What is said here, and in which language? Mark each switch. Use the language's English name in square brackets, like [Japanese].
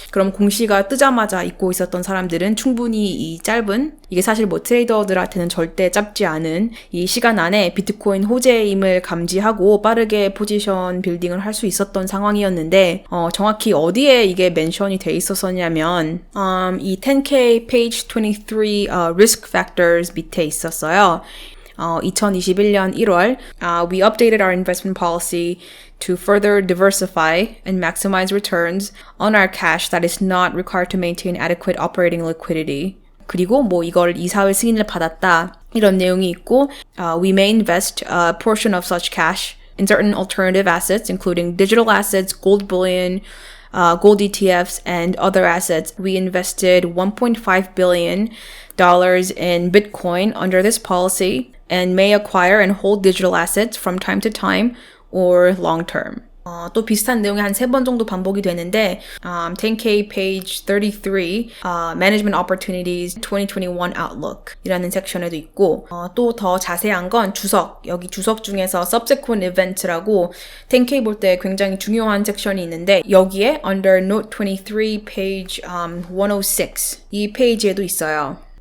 [Korean] 그럼 공시가 뜨자마자 잊고 있었던 사람들은 충분히 이 짧은 이게 사실 트레이더들한테는 절대 짧지 않은 이 시간 안에 비트코인 호재임을 감지하고 빠르게 포지션 빌딩을 할 수 있었던 상황이었는데 정확히 어디에 이게 멘션이 돼 있었었냐면 이 10K [English] page 23 risk factors [Korean] 밑에 있었어요. 2021년 1월, [English] we updated our investment policy to further diversify and maximize returns on our cash that is not required to maintain adequate operating liquidity. [Korean] 그리고 이걸 이사회 승인을 받았다. 이런 내용이 있고, [English] we may invest a portion of such cash in certain alternative assets, including digital assets, gold bullion, gold ETFs, and other assets. We invested $1.5 billion in Bitcoin under this policy and may acquire and hold digital assets from time to time or long term. [Korean] 또 비슷한 내용이 한 3번 정도 반복이 되는데 10K page 33 Management Opportunities 2021 Outlook 이라는 섹션에도 있고 또 더 자세한 건 여기 주석 중에서 Subsequent Event라고 10K 볼 때 굉장히 중요한 섹션이 있는데 여기에 [English] Under Note 23 page 106 [Korean] 이 페이지에도 있어요.